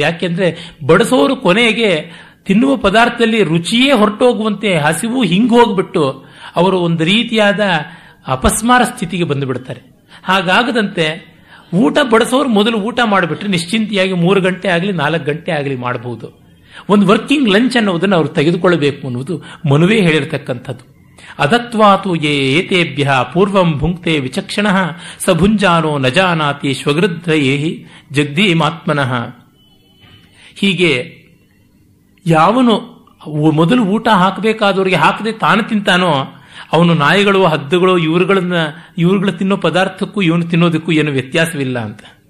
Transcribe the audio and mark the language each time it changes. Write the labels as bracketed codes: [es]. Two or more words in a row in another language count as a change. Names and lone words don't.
[kn] ಯಾಕೆಂದ್ರೆ ಬಡಿಸೋರು ಕೊನೆಗೆ ತಿನ್ನುವ ಪದಾರ್ಥದಲ್ಲಿ ರುಚಿಯೇ ಹೊರಟೋಗುವಂತೆ ಹಸಿವು ಹಿಂಗ್ ಹೋಗ್ಬಿಟ್ಟು ಅವರು ಒಂದು ರೀತಿಯಾದ ಅಪಸ್ಮಾರ ಸ್ಥಿತಿಗೆ ಬಂದು ಬಿಡ್ತಾರೆ. ಹಾಗಾಗದಂತೆ ಊಟ ಬಡಿಸೋರು ಮೊದಲು ಊಟ ಮಾಡಿಬಿಟ್ರೆ ನಿಶ್ಚಿಂತೆಯಾಗಿ 3 ಗಂಟೆ ಆಗಲಿ 4 ಗಂಟೆ ಆಗಲಿ ಮಾಡಬಹುದು. ಒಂದು [en] working lunch [kn] ಅನ್ನೋದನ್ನು ಅವರು ತೆಗೆದುಕೊಳ್ಳಬೇಕು ಅನ್ನುವುದು ಮನುವೇ ಹೇಳಿರತಕ್ಕಂಥದ್ದು. [sa] ಅದತ್ವಾತು ಏತೇಭ್ಯ ಪೂರ್ವಂ ಭುಂಕ್ತೆ ವಿಚಕ್ಷಣ ಸ ಭುಂಜಾನೋ ನ ಜಾನಾತಿ ಶ್ವಗೃದ್ಧಯೇಹಿ ಜಗ್ಧೀಮಾತ್ಮನಃ. [kn] ಹೀಗೆ ಯಾವನು ಮೊದಲು ಊಟ ಹಾಕಬೇಕಾದವರಿಗೆ ಹಾಕದೆ ತಾನು ತಿಂತಾನೋ ಅವನು ನಾಯಿಗಳು, ಹದ್ದುಗಳು, ಇವುಗಳು ತಿನ್ನೋ ಪದಾರ್ಥಕ್ಕೂ ಇವನು ತಿನ್ನೋದಕ್ಕೂ ಏನು ವ್ಯತ್ಯಾಸವಿಲ್ಲ ಅಂತ.